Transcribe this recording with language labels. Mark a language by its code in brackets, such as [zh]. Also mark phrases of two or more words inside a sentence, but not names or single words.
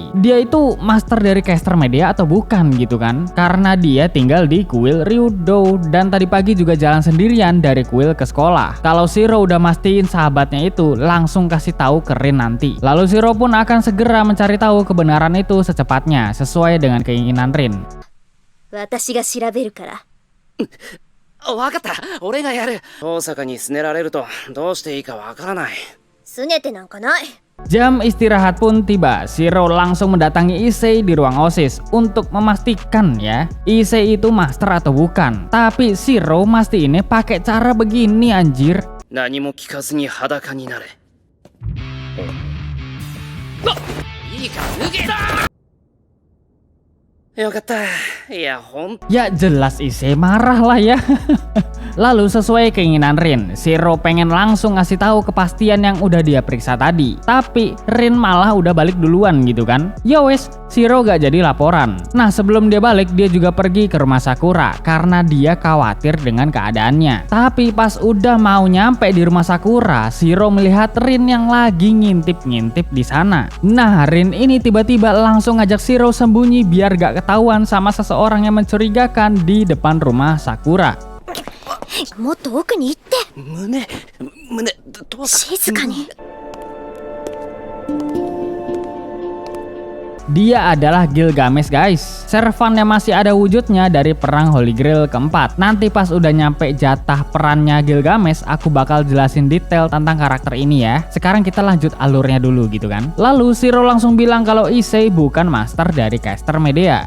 [id] Dia itu master dari caster media atau bukan gitu kan? Karena dia tinggal di kuil Ryudo dan tadi pagi juga jalan sendirian dari kuil ke sekolah. Kalau Shiro udah mastiin sahabatnya itu, langsung kasih tahu ke Rin nanti. Lalu Shiro pun akan segera mencari tahu kebenaran itu secepatnya sesuai dengan keinginan Rin. [ja] 私が調べるから。わかった、俺がやる。大阪にすねられるとどうしていいかわからない。拗ねてなんかない。 [id] Jam istirahat pun tiba. Shiro langsung mendatangi Issei di ruang OSIS untuk memastikan ya, Issei itu master atau bukan. Tapi Shiro mastiin pakai cara begini anjir. [ja] 何も聞かずに裸になれ。いいから脱げだ。よかった。いや、ほん。 [id] Ya jelas Issei marah lah ya. Lalu sesuai keinginan Rin, Shiro pengen langsung ngasih tahu kepastian yang udah dia periksa tadi. Tapi Rin malah udah balik duluan gitu kan. [jv] Ya wes, [id] Shiro gak jadi laporan. Nah sebelum dia balik, dia juga pergi ke rumah Sakura karena dia khawatir dengan keadaannya. Tapi pas udah mau nyampe di rumah Sakura, Shiro melihat Rin yang lagi ngintip-ngintip di sana. Nah Rin ini tiba-tiba langsung ngajak Shiro sembunyi biar gak ketahuan sama seseorang yang mencurigakan di depan rumah Sakura. [ja] もっと奥に行って。胸、どうした。静かに。 [id] Dia adalah Gilgamesh guys, servan yang masih ada wujudnya dari perang Holy Grail keempat. Nanti pas udah nyampe jatah perannya Gilgamesh, aku bakal jelasin detail tentang karakter ini ya. Sekarang kita lanjut alurnya dulu gitu kan. Lalu Shiro langsung bilang kalau Issei bukan master dari caster media.